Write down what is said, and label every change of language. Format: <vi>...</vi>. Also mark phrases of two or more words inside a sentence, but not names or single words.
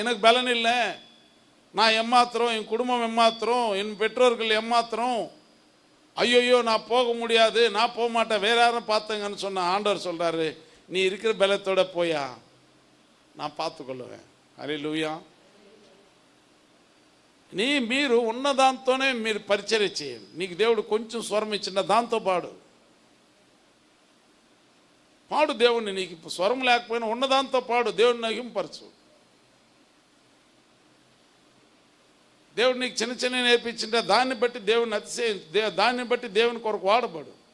<ta>எனக்கு பலன் இல்லை, நான் ஏமாத்துறோம், என் குடும்பம் ஏமாத்துறோம், என் பெற்றோர்கள் ஏமாத்துறோம், ஐயோயோ நான் போக முடியாது, நான் போக மாட்டேன், வேற யாரும் பார்த்தங்கன்னு சொன்ன ஆண்டவர் சொல்றாரு, நீ இருக்கிற பலத்தோட போயா, நான் பார்த்துக்கொள்ளுவேன். ஹல்லேலூயா.</ta> <te>మీరు ఉన్న దాంతోనే మీరు పరిచర్య చేయండి. నీకు దేవుడు కొంచెం స్వరం ఇచ్చిన దాంతో పాడు దేవుణ్ణి. నీకు స్వరం లేకపోయినా ఉన్నదాంతో పాడు, దేవుడిని నహింపరచు. దేవుడు నీకు చిన్న చిన్న నేర్పించింటే దాన్ని బట్టి దేవుని దాన్ని బట్టి దేవుని కొరకు వాడబడు.</te>